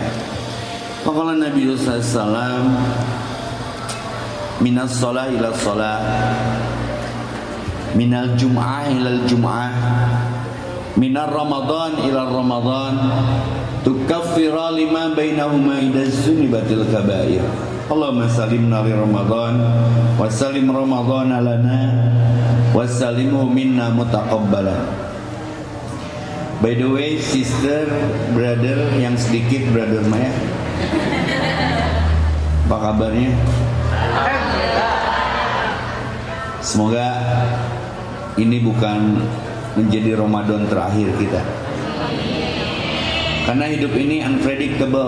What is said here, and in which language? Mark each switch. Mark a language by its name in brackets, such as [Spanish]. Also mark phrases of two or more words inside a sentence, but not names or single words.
[Arabic] فقال النبي صلى الله عليه وسلم من الصلاة إلى الصلاة من الجمعة إلى الجمعة من رمضان إلى رمضان تكفر لما بينهما إذا اجتنبت الكبائر. اللهم سلمنا لرمضان وسلم رمضان لنا وسلمه منا متقبلا. [English] By the way, sister, brother [Indonesian] yang sedikit, brother Maya, apa kabarnya? Semoga ini bukan menjadi Ramadan terakhir kita, karena hidup ini unpredictable.